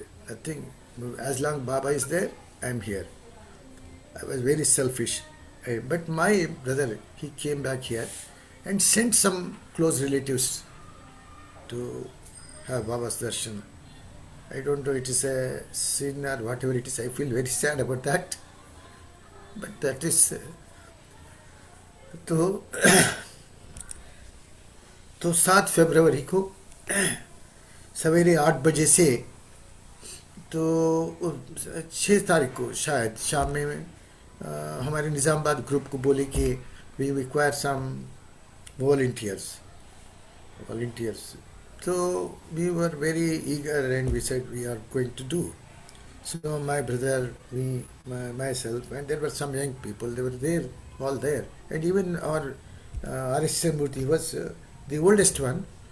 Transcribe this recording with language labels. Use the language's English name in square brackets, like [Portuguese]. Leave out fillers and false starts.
[English] I think as long Baba is there, I am here. I was very selfish. But my brother, he came back here and sent some close relatives to have Baba's darshan. I don't know, it is a sin or whatever it is. I feel very sad about that. but that is [Hindi] तो 7 फरवरी को सवेरे 8 बजे से तो 6 तारीख को शायद शाम में हमारे निज़ामाबाद ग्रुप को बोले कि [English] We require some volunteers. So we were very eager and we said we are going to do. So my brother, me, myself, and there were some young people, they were there, all there. And even our R.S. Murthy was the oldest one.